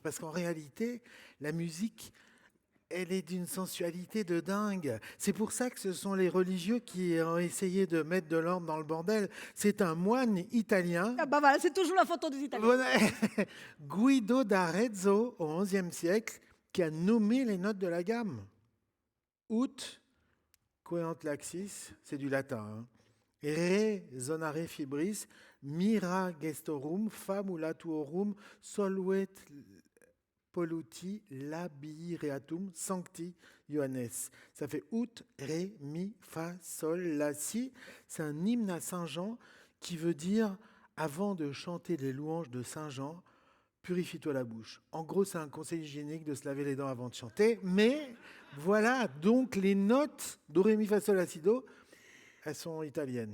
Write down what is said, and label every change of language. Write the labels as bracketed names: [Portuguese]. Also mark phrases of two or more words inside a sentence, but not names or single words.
[French] Parce qu'en réalité, la musique, elle est d'une sensualité de dingue. C'est pour ça que ce sont les religieux qui ont essayé de mettre de l'ordre dans le bordel. C'est un moine italien. Ah bah voilà, c'est toujours la photo des Italiens. Guido d'Arezzo, au XIe siècle, qui a nommé les notes de la gamme. [Latin] ut coeant laxis, [French] c'est du latin. Hein. [Latin] Re zonare fibris, mira gestorum, famulatuorum, solvet polluti, labii reatum, sancti Johannes. [French] Ça fait ut, ré, mi, fa, sol, la, si. C'est un hymne à Saint Jean qui veut dire, avant de chanter les louanges de Saint Jean, purifie-toi la bouche. En gros, c'est un conseil hygiénique de se laver les dents avant de chanter. Mais voilà, donc les notes do, ré, mi, fa, sol, la, si, do, elles sont italiennes.